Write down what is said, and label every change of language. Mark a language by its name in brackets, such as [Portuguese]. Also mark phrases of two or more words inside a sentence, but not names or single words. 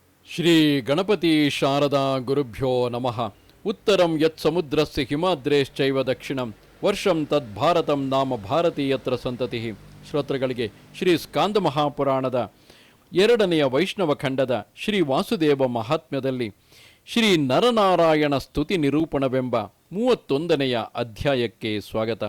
[Sanskrit] ಶ್ರೀ ಗಣಪತಿ ಶಾರದಾ ಗುರುಭ್ಯೋ ನಮಃ. ಉತ್ತರಂ ಯತ್ ಸಮುದ್ರಸ್ಯ ಹಿಮಾದ್ರೇಶ್ಚೈವ ದಕ್ಷಿಣಂ ವರ್ಷಂ ತದ್ಭಾರತಂ ನಾಮ ಭಾರತೀಯತ್ರ ಸಂತತಿ. [Kannada] ಶ್ರೋತೃಗಳಿಗೆ ಶ್ರೀ ಸ್ಕಾಂದ ಮಹಾಪುರಾಣದ 2ನೇ ವೈಷ್ಣವ ಖಂಡದ ಶ್ರೀ ವಾಸುದೇವ ಮಹಾತ್ಮ್ಯದಲ್ಲಿ ಶ್ರೀ ನರನಾರಾಯಣ ಸ್ತುತಿ ನಿರೂಪಣವೆಂಬ 31ನೇ ಅಧ್ಯಾಯಕ್ಕೆ ಸ್ವಾಗತ.